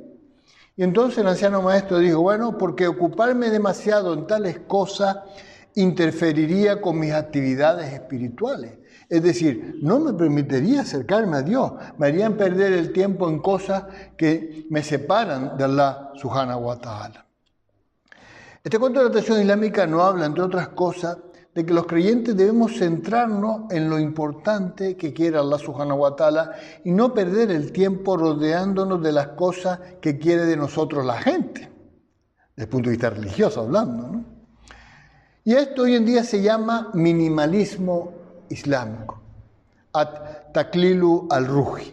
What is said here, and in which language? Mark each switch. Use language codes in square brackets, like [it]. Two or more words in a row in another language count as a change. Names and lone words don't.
[es] Y entonces el anciano maestro dijo: bueno, porque ocuparme demasiado en tales cosas interferiría con mis actividades espirituales. Es decir, no me permitiría acercarme a Dios, me harían perder el tiempo en cosas que me separan de Allah [ar] سبحانه وتعالى. [es] Este cuento de la tradición islámica nos habla, entre otras cosas, de que los creyentes debemos centrarnos en lo importante que quiere Allah [ar] سبحانه وتعالى [es] y no perder el tiempo rodeándonos de las cosas que quiere de nosotros la gente, desde el punto de vista religioso hablando, ¿no? Y esto hoy en día se llama minimalismo islámico, [ar] التقليل الروحي.